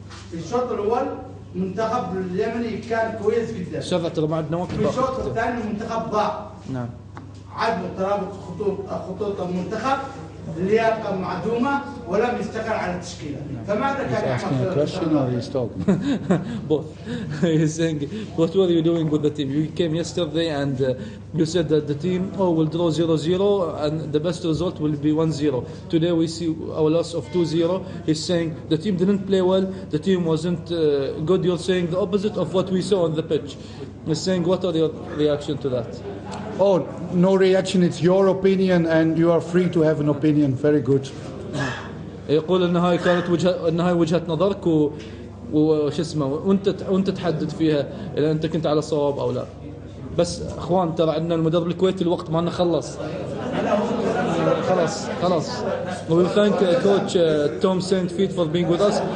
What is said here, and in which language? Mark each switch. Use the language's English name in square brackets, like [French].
[Arabic] في الشوط الأول منتخب اليمني كان كويس جدا. ترى ما عندنا وقت. في الشوط الثاني المنتخب ضاع. نعم. عدم ترابط خطوط المنتخب، اللياقة معدومة، ولم يستقر على التشكيلة. فماذا كان يعمل؟ [English] Both. He's saying, what were you doing with the team? You came yesterday and you said that the team will draw 0-0 and the best result will be 1-0. Today we see our loss of 2-0. He's saying the team didn't play well, the team wasn't good. You're saying the opposite of what we saw on the pitch. He's saying, what are your reaction to that? Oh, no reaction. It's your opinion and you are free to have an opinion. Very good. [Arabic] يقول ان هاي كانت وجهة نظرك وش اسمه وانت تحدد فيها اذا انت كنت على صواب او لا. بس اخوان ترى عندنا المدرب الكويتي الوقت ما خلص. خلاص. [English] We will thank coach Tom Saintfiet for being with us.